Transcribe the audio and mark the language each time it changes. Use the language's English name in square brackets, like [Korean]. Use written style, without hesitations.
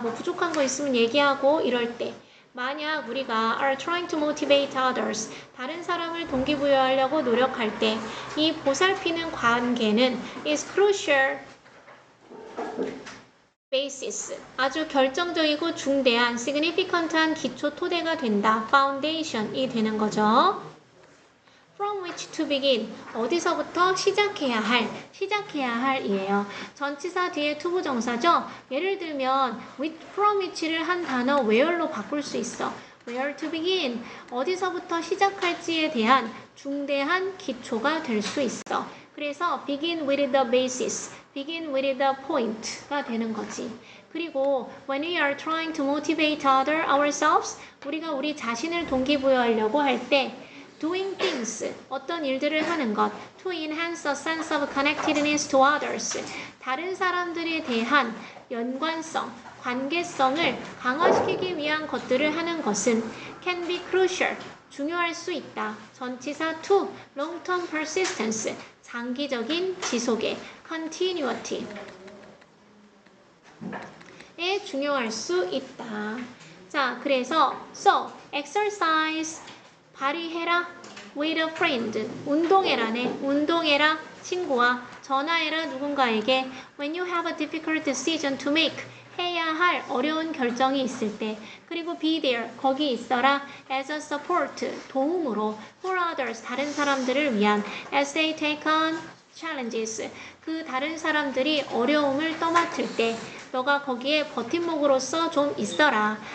[Korean] 뭐 부족한 거 있으면 얘기하고 이럴 때 만약 우리가 [English] are trying to motivate others [Korean] 다른 사람을 동기부여하려고 노력할 때 이 보살피는 관계는 [English] is crucial basis [Korean] 아주 결정적이고 중대한 significant한 기초 토대가 된다. foundation이 되는 거죠. [English] from which to begin [Korean] 어디서부터 시작해야 할이에요. 전치사 뒤에 투부정사죠. 예를 들면 from which를 한 단어 where로 바꿀 수 있어. where to begin 어디서부터 시작할지에 대한 중대한 기초가 될 수 있어. 그래서 [English] begin with the basis, begin with the point가 되는 거지. 그리고 when we are trying to motivate ourselves [Korean] 우리가 우리 자신을 동기부여하려고 할 때 [English] doing things, [Korean] 어떤 일들을 하는 것 [English] to enhance a sense of connectedness to others [Korean] 다른 사람들에 대한 연관성, 관계성을 강화시키기 위한 것들을 하는 것은 [English] can be crucial. [Korean] 중요할 수 있다. 전치사 [English] to, long-term persistence. [Korean] 장기적인 지속에 continuity. 에 중요할 수 있다. 자, 그래서 [English] so exercise [Korean] 발휘해라 [English] with a friend [Korean] 운동해라네. 운동해라 친구와 전화해라 누군가에게 [English] when you have a difficult decision to make [Korean] 해야 할 어려운 결정이 있을 때 그리고 [English] be there [Korean] 거기 있어라 [English] as a support [Korean] 도움으로 [English] for others [Korean] 다른 사람들을 위한 [English] as they take on challenges [Korean] 그 다른 사람들이 어려움을 떠맡을 때 너가 거기에 버팀목으로서 좀 있어라.